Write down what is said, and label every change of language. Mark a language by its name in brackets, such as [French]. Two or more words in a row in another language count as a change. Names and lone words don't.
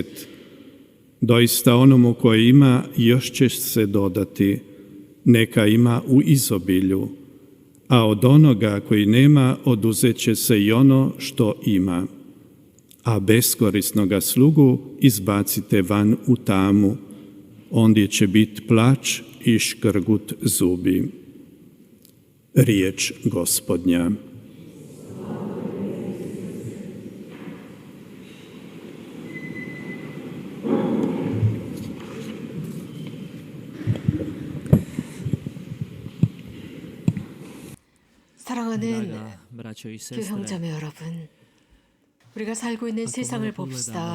[Croatian] Doista onomu koji ima još će se dodati, neka ima u izobilju, a od onoga koji nema oduzet će se i ono što ima. A beskorisnoga slugu izbacite van u tamu, ondje će biti plač i škrgut zubi. Riječ Gospodnja. [Korean] 사랑하는 교회 형제자매 여러분, 우리가 살고 있는 세상을 봅시다.